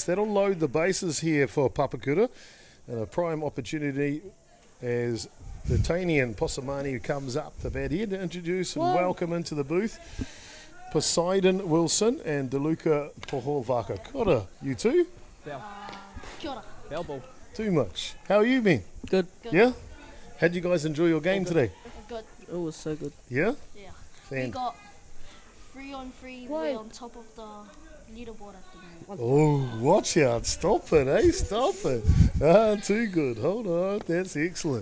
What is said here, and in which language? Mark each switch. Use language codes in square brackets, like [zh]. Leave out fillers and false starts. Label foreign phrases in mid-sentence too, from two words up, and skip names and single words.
[en] That'll load the bases here for Papakura. And a prime opportunity as the Tanian Posamani who comes up to bat here to introduce and welcome into the booth Poseidon Wilson and DeLuca Tohovaka. [mi] Kia ora, [en] you two? Foul. [mi] Kia ora. [en] Foul ball. Too much. How are you been? Good. Good. Yeah? How'd you guys enjoy your game today? Good. It was so good. Yeah? Yeah. Fan- We got 3-on-3. Play. We're on top of the leaderboard at the moment. Oh, watch out. Stop it, eh? Stop it. Ah, too good. Hold on. That's excellent.